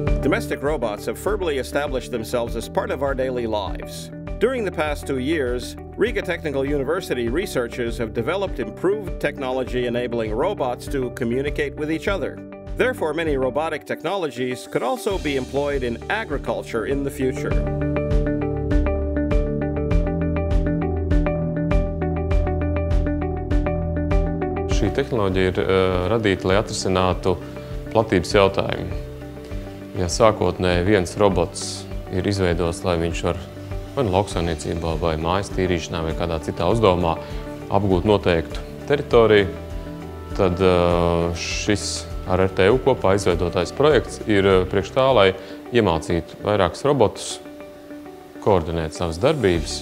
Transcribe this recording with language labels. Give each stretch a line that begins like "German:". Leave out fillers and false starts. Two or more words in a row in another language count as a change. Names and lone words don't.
English: domestic robots have firmly established themselves as part of our daily lives. During the past 2 years, Riga Technical University researchers have developed improved technology enabling robots to communicate with each other. Therefore, many robotic technologies could also be employed in agriculture in the future.
Latvian: Šī tehnoloģija ir radīta, lai atrisinātu platības jautājumu. Ja sākotnēji viens robots ir izveidots, lai viņš var vai lauksaimniecībā, vai mājas tīrīšanā, vai kādā citā uzdevumā apgūt noteiktu teritoriju, tad šis ar RTU kopā izveidotais projekts ir priekš tā, lai iemācītu vairākus robotus koordinēt savas darbības.